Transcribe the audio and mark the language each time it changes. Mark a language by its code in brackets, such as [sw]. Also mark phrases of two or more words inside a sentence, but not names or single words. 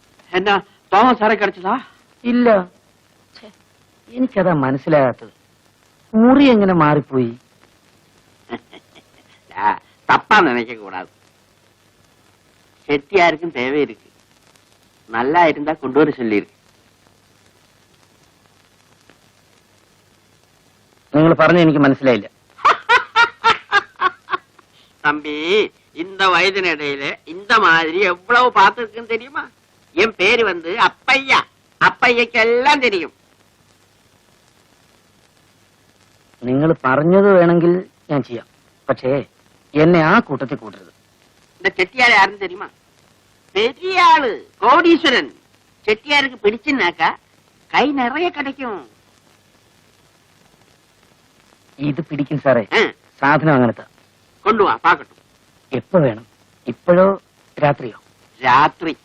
[ml] എന്നാ തോമസ് സാറെ கிடைச்சதா? ഇല്ല. ഛെ, എനിക്കതാ മനസ്സിലാകാത്തത്. മുറി എങ്ങനെ മാറിപ്പോയി? [ta] தப்பா நினைக்க கூடாது. செட்டியாருக்கும் தேவை இருக்கு. நல்லா இருந்தா கொண்டு வர சொல்லியிருக்கு. [ml] നിങ്ങൾ പറഞ്ഞ എനിക്ക് മനസ്സിലായില്ല. [ta] தம்பி, இந்த வயதினிடையில இந்த மாதிரி எவ்வளவு பார்த்திருக்குன்னு தெரியுமா? என் பேரு வந்து அப்பையா. அப்பையக்கு எல்லாம் தெரியும். [ml] നിങ്ങൾ പറഞ്ഞത് വേണമെങ്കിൽ ഞാൻ ചെയ്യാം. പക്ഷേ എന്നെ ആ കൂട്ടത്തിൽ കൂട്ടരുത്. [ta] இந்த செட்டியார் யாருன்னு தெரியுமா? பெரிய ஆளு, கோடீஸ்வரன். செட்டியாருக்கு பிடிச்சுன்னாக்கா கை நிறைய கிடைக்கும். [ml] ഇത് പിടിക്കും സാറേ. ஆ, സാധനം അങ്ങനത്തെ. [ta] கொண்டு வா பாக்கட்டும். [ml] എപ്പോ വേണം? ഇപ്പോഴോ രാത്രിയോ? [ta] ராத்திரி